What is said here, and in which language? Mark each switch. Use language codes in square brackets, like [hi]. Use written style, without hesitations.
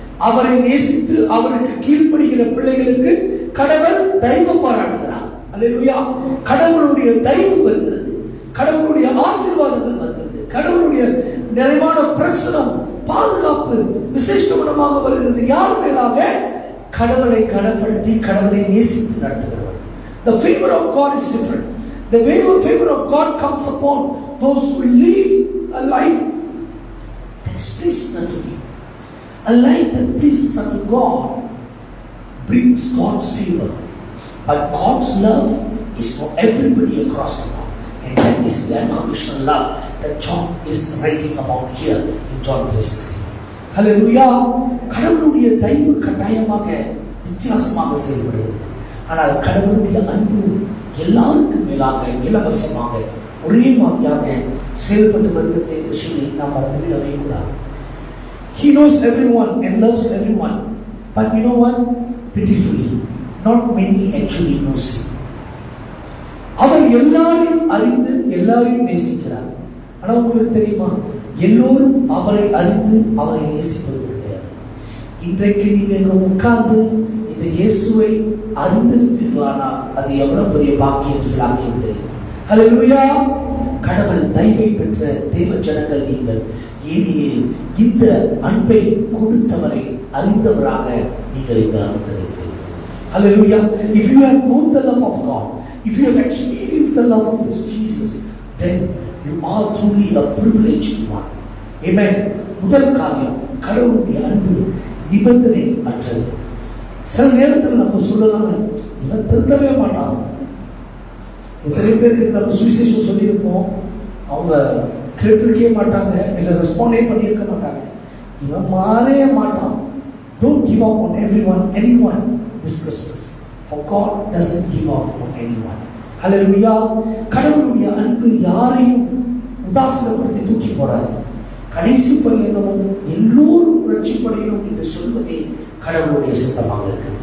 [ta] அவரை நேசித்து அவருக்கு கீழ்ப்படுகிற பிள்ளைகளுக்கு கடவுள் தயவு பாராட்டுகிறார். அல்லேலூயா. கடவுளுடைய தயவு வருகிறது, கடவுளுடைய ஆசீர்வாதங்கள் வருகிறது, கடவுளுடைய நிறைவான பிரசனம் பாதுகாப்பு விசேஷமாக வருகிறது. யார் மேலாக? கடவுளை கடப்படுத்தி கடவுளை நேசித்து நடத்துகிறவர். [en] The favor of God is different. The favor of God comes upon those who live a life that is pleasing unto Him. A life that pleases unto God brings God's favor. But God's love is for everybody across the world. And that is the unconditional love that John is writing about here in John 3:16. Hallelujah. [ta] கடவுளுடைய தயவு கட்டாயமாக வித்தியாசமாக செயல்படுகிறது. ஆனால் கடவுளுடைய அன்பு எல்லாருக்கும் மேலாக இலவசமாக ஒரே மாதிரியாக செயல்பட்டு வருகிறது என்று சொல்லி நாம் மறந்துவிடவே கூடாது. [en] He knows everyone and loves everyone. But you know what? Pitifully, not many actually knows him. [ta] அவர் எல்லாரையும் அறிந்து எல்லாரையும் நேசிக்கிறார். ஆனா உங்களுக்கு தெரியுமா, எல்லோரும் அவரை அறிந்து அவரை நேசிப்பது கிடையாது. இன்றைக்கு நீங்க உட்கார்ந்து இந்த இயேசுவை அறிந்திருப்பீர்களானால் அது எவ்வளவு பெரிய பாக்கியம், சிலாக்கியம் தெரியும். ஹல்லேலூயா. கடவுள் தயவை பெற்ற தேவ ஜனங்கள் நீங்கள். ஏனெனில் இந்த அன்பை கொடுத்தவரை அறிந்தவராக நீங்கள் இங்கு அமர்ந்திருக்கிறீர்கள். [en] Hallelujah. If you have known the love of God, if you have experienced the love of this Jesus, then you are truly a privileged one. Amen. [ta] முதல் காரியம், கடவுளுடைய அன்பு நிபந்தனை அற்றது. சில நேரத்தில் நம்ம சொல்லலாம், இவன் திருந்தவே மாட்டான். எத்தனை பேருக்கு நம்ம சுவிசேஷம் சொல்லியிருப்போம், அவங்க கேட்டிருக்கவே மாட்டாங்க, இல்லை ரெஸ்பாண்டே பண்ணியிருக்க மாட்டாங்க. இவன் மாறவே மாட்டான். [en] Don't give up on anyone this Christmas. For God doesn't give up on anyone. Hallelujah. [ta] கடவுளுடைய அன்பு யாரையும் உதாசீனப்படுத்தி தூக்கி போடாது. கடைசி பரியந்தமும் எல்லோரும் ரட்சிப்படையணும் என்று சொல்வதே கடவுளுடைய சித்தமாக இருக்கு.